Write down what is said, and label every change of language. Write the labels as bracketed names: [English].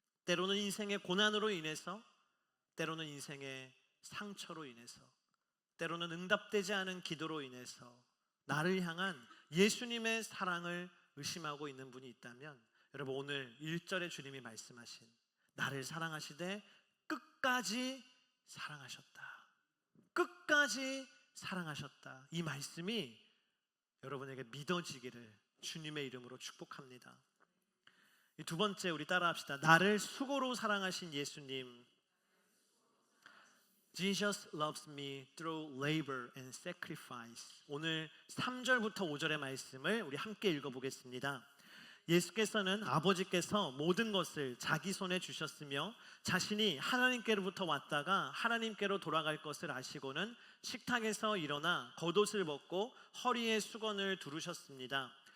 [Korean] 때로는 인생의 고난으로 인해서, 때로는 인생의 상처로 인해서, 때로는 응답되지 않은 기도로 인해서 나를 향한 예수님의 사랑을 의심하고 있는 분이 있다면, 여러분 오늘 1절에 주님이 말씀하신 나를 사랑하시되 끝까지 사랑하셨다, 끝까지 사랑하셨다, 이 말씀이 여러분에게 믿어지기를 주님의 이름으로 축복합니다. 이 두 번째, 우리 따라합시다. 나를 수고로 사랑하신 예수님. [English] Jesus loves me through labor and sacrifice. [Korean] 오늘 3절부터 5절의 말씀을 우리 함께 읽어보겠습니다. 예수께서는 아버지께서 모든 것을 자기 손에 주셨으며 자신이 하나님께로부터 왔다가 하나님께로 돌아갈 것을 아시고는 식탁에서 일어나 겉옷을 벗고 허리에 수건을 두르셨습니다.